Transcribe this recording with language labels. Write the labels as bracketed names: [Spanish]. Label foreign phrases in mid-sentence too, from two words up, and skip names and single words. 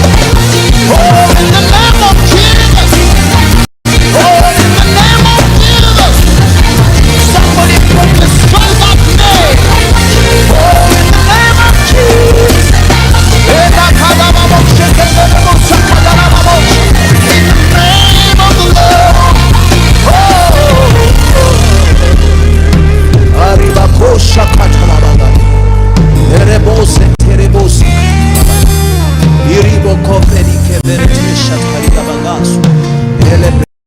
[English] Oh, in the name of Jesus. Oh, in the name of Jesus. Somebody prophesy that name. Oh, in the name of Jesus. In the name of the Lord. Oh. Aribakosha katalababa. Erebose terebose. Iribo koferi keberte shataribabagasu. Ele